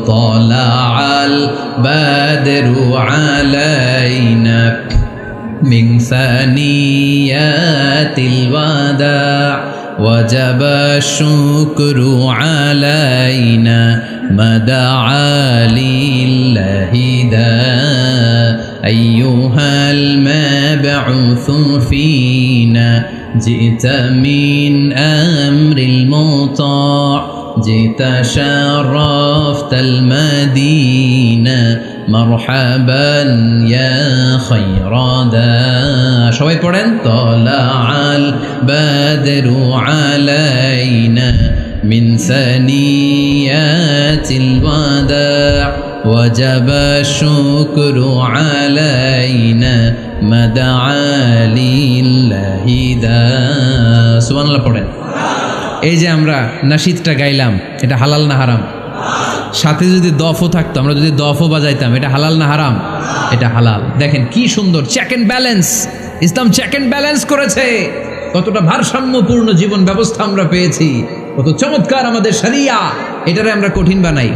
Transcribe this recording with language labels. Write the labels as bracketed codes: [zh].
[ar] তালাআল বাদরু আলাইনা মিন সানিয়াতিল ওয়াদা ওয়াজাবা শুকরু আলাইনা মাদাআ লিল্লাহি দা আইয়ুহাল মাবউসু ফিনা جئت من أمر المطاع جئت شرفت المدينة مرحبا يا خير داع সবাই পড়েন طلع البدر علينا من ثنيات الوداع وجب الشكر علينا ما دعا لله داع সুবহান আল্লাহ পড়েন। [bn] এই যে আমরা নাশিদটা গাইলাম, এটা হালাল না হারাম? সাথে যদি দফও থাকতো, আমরা যদি দফও বাজাইতাম, এটা হালাল না হারাম? এটা হালাল। দেখেন কি সুন্দর check and balance, Islam check and balance করেছে। কতটা ভারসাম্যপূর্ণ জীবন ব্যবস্থা আমরা পেয়েছি, কত চমৎকার আমাদের শরিয়া। এটারে আমরা কঠিন বানাই।